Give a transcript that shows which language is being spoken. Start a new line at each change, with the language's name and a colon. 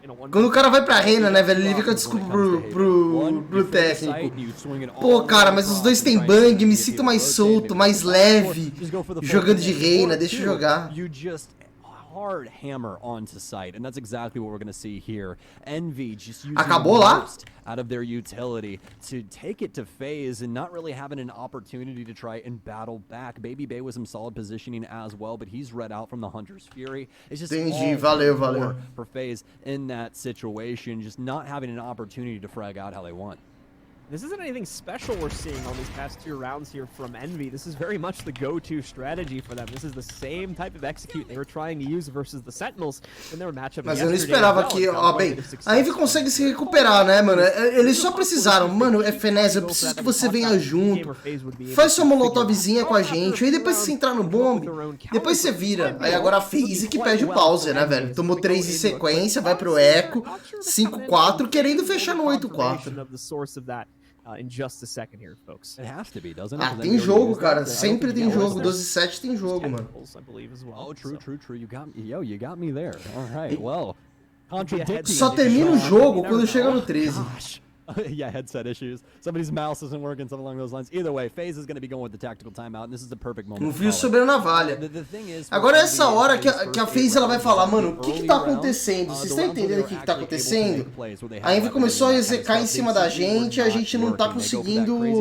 Portuguese: Quando o cara vai pra Reina, né, velho? Ele fica desculpa pro técnico. Pô, cara, mas os dois tem bang, me sinto mais solto, mais leve, jogando de Reina, deixa eu jogar.
English: Hard hammer onto site, and that's exactly what we're going to see here. Envy just using
Portuguese: Acabou lá?
English: most out of their utility to take it to FaZe and not really having an opportunity to try and battle back. Baby Bay was some solid positioning as well, but he's read out from the Hunter's Fury. It's just
Portuguese: Entendi, valeu.
English: For FaZe in that situation, just not having an opportunity to frag out how they want. This isn't anything special we're seeing on these past 2 rounds here from Envy. This is very much the go-to strategy for them. This is the same type of execute they were trying to use versus the Sentinels in their matchup.
Portuguese: Mas eu não esperava que, ó, bem, a Envy consegue se recuperar, né, mano? Eles só precisaram, mano, FNES, eu preciso que você venha junto, faz sua molotovzinha com a gente, aí depois você entrar no bomb, depois você vira. Aí agora a FaZe que pede o pause, né, velho? Tomou 3 em sequência, vai pro Echo, 5-4, querendo fechar no 8-4.
English: In just a second here, folks. It has to be, doesn't it?
Portuguese: Ah, tem jogo, cara. Sempre tem jogo. 12-7 tem jogo, mano.
English: Oh, true. You got me there. All right, well. Contradicting.
Portuguese: Só termina o jogo quando chega no 13.
English: Yeah, headset issues. Somebody's mouse isn't working, something along those lines. Either way, FaZe is going to be going with the tactical timeout, and this is the perfect moment.
Portuguese: Um fio sobre a navalha. Agora é essa hora que a FaZe ela vai falar, mano, o que tá acontecendo? Vocês estão entendendo o que tá acontecendo? A Envy começou a execar em cima da gente, a gente não tá conseguindo...